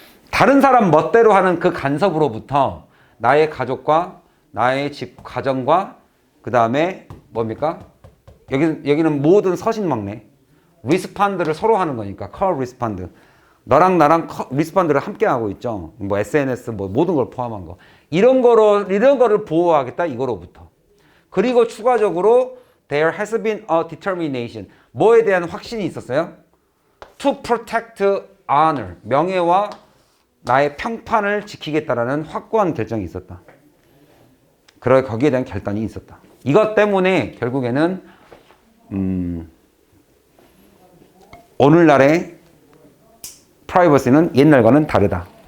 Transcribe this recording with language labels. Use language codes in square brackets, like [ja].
[ko] 다른 사람 멋대로 하는 그 간섭으로부터 나의 가족과 나의 집, 가정과 그 다음에 뭡니까? 여기는 모든 서신망내. 리스판드를 서로 하는 거니까 co-respond. 너랑 나랑 리스판드를 함께 하고 있죠. 뭐 SNS 뭐 모든 걸 포함한 거. 이런 거를 보호하겠다 이거로부터. 그리고 추가적으로 [en] there has been a determination. [ko] 뭐에 대한 확신이 있었어요? [en] to protect honor. [ko] 명예와 나의 평판을 지키겠다라는 확고한 결정이 있었다. 그래 거기에 대한 결단이 있었다. 이것 때문에 결국에는 오늘날의 프라이버시는 옛날과는 다르다.